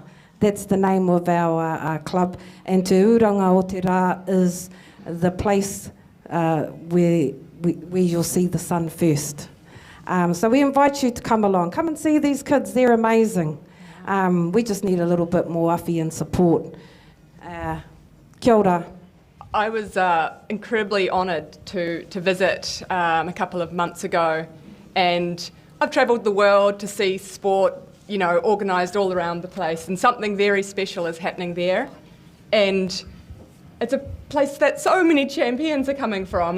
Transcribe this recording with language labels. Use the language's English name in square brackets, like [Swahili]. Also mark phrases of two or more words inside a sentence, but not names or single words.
[English] That's the name of our club. And Te Urunga o te Rā is the place where you'll see the sun first. So we invite you to come along. Come and see these kids, they're amazing. We just need a little bit more awhi and support. [Māori] Kia ora. [English] I was incredibly honoured to visit a couple of months ago, and I've travelled the world to see sport, you know, organised all around the place, and something very special is happening there. And it's a place that so many champions are coming from.